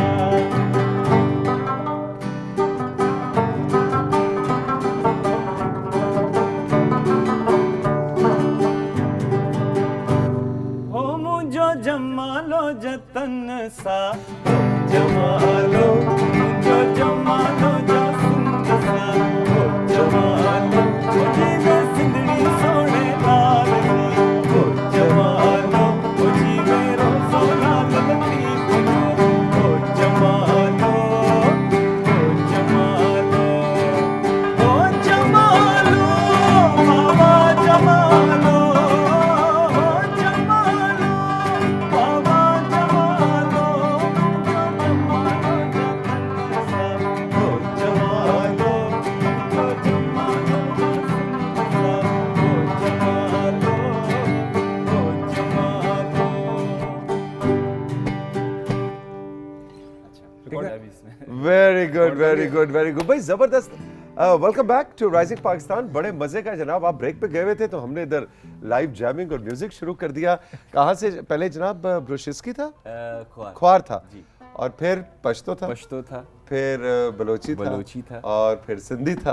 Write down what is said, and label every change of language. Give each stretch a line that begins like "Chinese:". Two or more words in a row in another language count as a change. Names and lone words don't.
Sindhi: ھو مُنھنجو جمالو جتن سا ھو جمالو مُنھنجو جمالو جتن سا ھو جمالو مُنھنجي وي سنڌڙي سوني لال ھو جمالو مُنھنجي وي روضو لال لطيف ھو جمالو ھو جمالو ھو جمالو بابا جمالو ھو جمالو بابا جمالو ھو جمالو ھو جمالو ھو جمالو ھو جمالو
English: very good very good very good
Urdu: بھائی، زبردست.
English: Welcome back to Rising Pakistan.
Urdu: بڑے مزے کا جناب، آپ بریک پہ گئے ہوئے تھے تو ہمنے اِدھر
English: live jamming
Urdu: اور میوزک شروع کر دیا. کہاں سے پہلے جناب? بروشسکی تھا، کھوار تھا، اور پھر پشتو تھا, پشتو تھا, پھر بلوچی تھا اور پھر سندھی تھا.